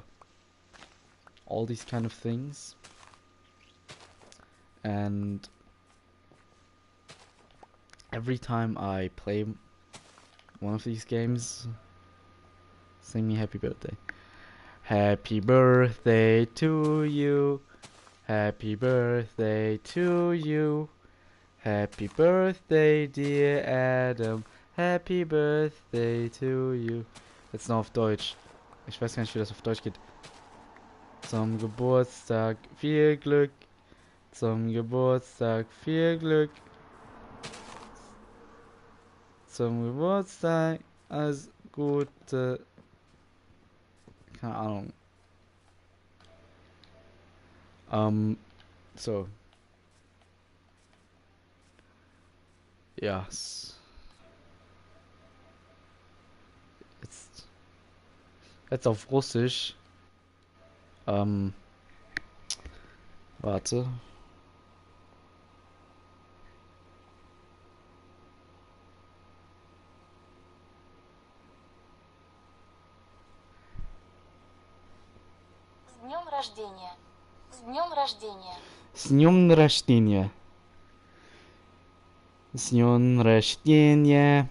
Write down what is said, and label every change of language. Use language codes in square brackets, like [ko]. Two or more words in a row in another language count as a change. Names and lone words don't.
[en] All these kind of things. And every time I play one of these games, sing me happy birthday. Happy birthday to you. Happy birthday to you. Happy birthday, dear Adam. Happy birthday to you. [de] Jetzt noch auf Deutsch. Ich weiß gar nicht, wie das auf Deutsch geht. Zum Geburtstag viel Glück. Zum Geburtstag viel Glück. Zum Geburtstag alles Gute. Keine Ahnung. So. Ja. Jetzt auf Russisch. Warte. [ru] С днем рождения. С днем рождения. С днем рождения. С днем рождения.